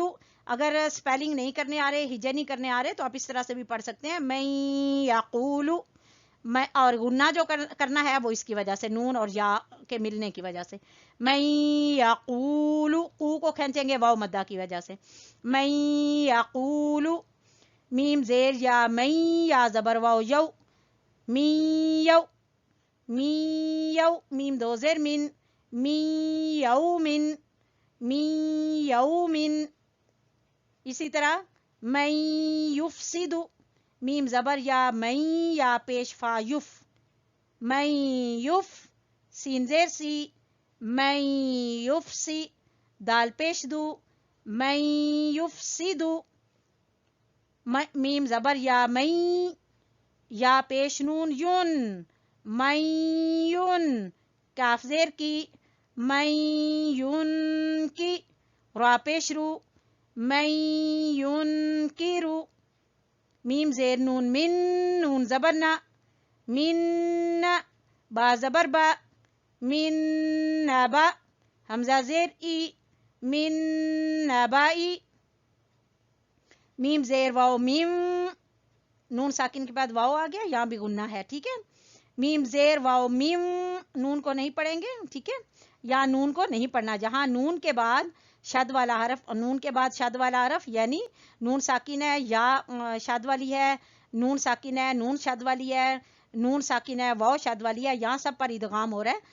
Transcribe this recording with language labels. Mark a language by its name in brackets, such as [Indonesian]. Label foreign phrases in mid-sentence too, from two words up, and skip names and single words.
[Urdu] اگر سپیلنگ نہیں کرنے آ رہے، ہجے نہیں کرنے آ رہے، تو آپ اس طرح سے بھی پڑھ سکتے ہیں، [Arabic] مئی یقولو. [Urdu] میں اور غنہ جو کرنا ہے وہ اس کی وجہ سے، نون اور یا کے ملنے کی وجہ سے. [Arabic] مئی یقولو، [Urdu] قو کو کھینچیں گے واو مدہ کی وجہ سے. [Arabic] مئی یقولو. [Urdu] میم زیر یا مئی، یا زبر واو یو، می یو، می یو. میم دو زیر من، می یومن، می یومن. اسی طرح [Arabic] میں یفسد، [Urdu] میم زبر یا میں، یا پیش فا یف، میں یف. سین زیر سی، میں یفسی. دال پیش دو، میں یفسدو. میم زبر یا میں، یا پیش نون یون، میں یون. کاف زیر کی، میں یون کی. را پیش رو، میں یون کی رو. میم زیر نون من، نون زبر نا، من. با زبر با، من نبا. حمزہ زیر ای، من نبائی. میم زیر واو میم، نون ساکن کے بعد واو آ گیا، یہاں بھی غنہ ہے. ٹھیک ہے، میم زیر واو میم، نون کو نہیں پڑھیں گے. ٹھیک ہے، یا نون کو نہیں پڑھنا. جہاں نون کے بعد شد والا حرف، نون کے بعد شد والا حرف، یعنی نون ساکن ہے یا شد والی ہے، نون ساکن ہے نون شد والی ہے، نون ساکن ہے واو شد والی ہے، یہاں سب پر ادغام ہو رہا ہے.